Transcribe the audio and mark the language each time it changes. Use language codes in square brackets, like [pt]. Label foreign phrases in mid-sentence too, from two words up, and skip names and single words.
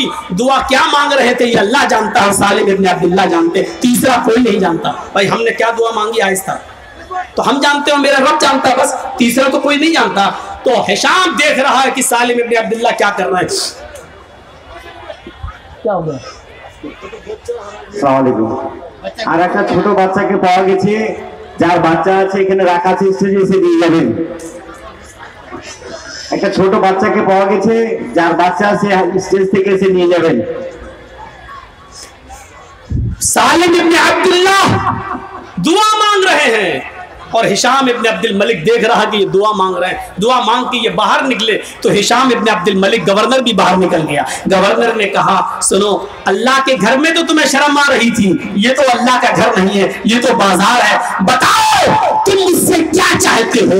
[ur] دعا کیا مانگ رہے تھے یہ اللہ جانتا ہے، سالم ابن عبداللہ جانتے، تیسرا کوئی نہیں جانتا۔ بھائی ہم نے کیا دعا مانگی آہستہ تو ہم جانتے ہو، میرا رب جانتا ہے، بس تیسرا تو کوئی نہیں جانتا۔ تو ہشام دیکھ رہا ہے کہ سالم ابن عبداللہ کیا کر رہا ہے۔ کیا ہوگا؟ [bn] আসসালামু আলাইকুম। আর একটা ছোট বাচ্চাকে পাওয়া গেছে, যার বাচ্চা আছে এখানে রাখা আছে, স্টেজে এসে দিয়ে যাবেন। একটা ছোট বাচ্চাকে পাওয়া গেছে, যার বাচ্চা আছে স্টেজ থেকে এসে নিয়ে যাবেন। [ur] سالم ابن عبداللہ دعا مانگ رہے ہیں اور ہشام ابن عبد الملک دیکھ رہا کہ یہ دعا مانگ رہے ہیں۔ دعا مانگ کے یہ باہر نکلے تو ہشام ابن عبد الملک گورنر بھی باہر نکل گیا۔ گورنر نے کہا سنو، اللہ کے گھر میں تو تمہیں شرم آ رہی تھی، یہ تو اللہ کا گھر نہیں ہے، یہ تو بازار ہے، بتاؤ تم مجھ سے کیا چاہتے ہو؟